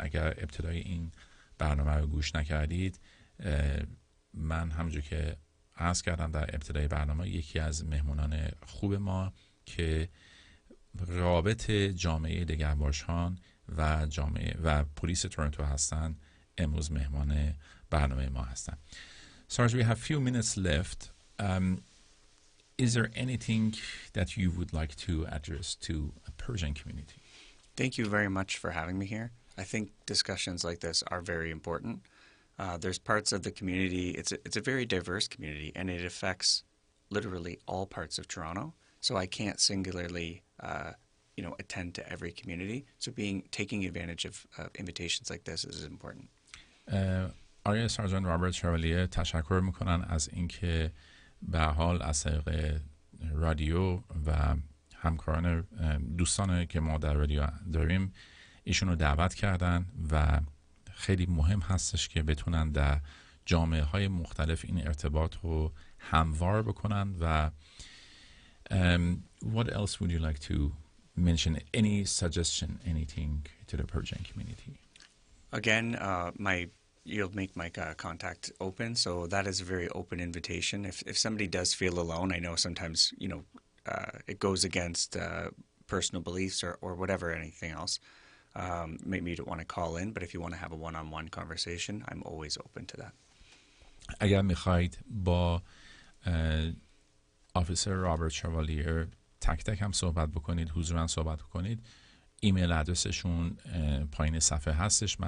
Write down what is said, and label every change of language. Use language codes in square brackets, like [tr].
[fa] اگر ابتدای این برنامه رو گوش نکردید، من همونجور که عرض کردم در ابتدای برنامه، یکی از مهمونان خوب ما که رابط جامعه دگرباشان و جامعه پلیس تورنتو هستن امروز مهمان برنامه ما هستن. [en] Sarge, we have few minutes left. Is there anything that you would like to address to a Persian community? Thank you very much for having me here. I think discussions like this are very important. There's parts of the community, it's a very diverse community, and it affects literally all parts of Toronto. So I can't singularly, attend to every community. So taking advantage of invitations like this is important. [fa] آقای سرجان رابرت شوالیه تشکر میکنن از اینکه به حال از طریق رادیو و همکاران دوستان که ما در رادیو داریم ایشون رو دعوت کردن و خیلی مهم هستش که بتونن در جامعه های مختلف این ارتباط رو هموار بکنن. [en] و what else would you like to mention? Any suggestion, anything to the Persian community? Again, you'll make my contact open, so that is a very open invitation. If somebody does feel alone, I know sometimes it goes against personal beliefs or whatever, anything else. Maybe you don't want to call in, but if you want to have a one-on-one conversation, I'm always open to that. [fa] اگر میخواید با آفیسر رابرت شوالیر تک تک هم صحبت بکنید، حضوراً صحبت بکنید، ایمیل ادرسشون پایین صفحه هستش.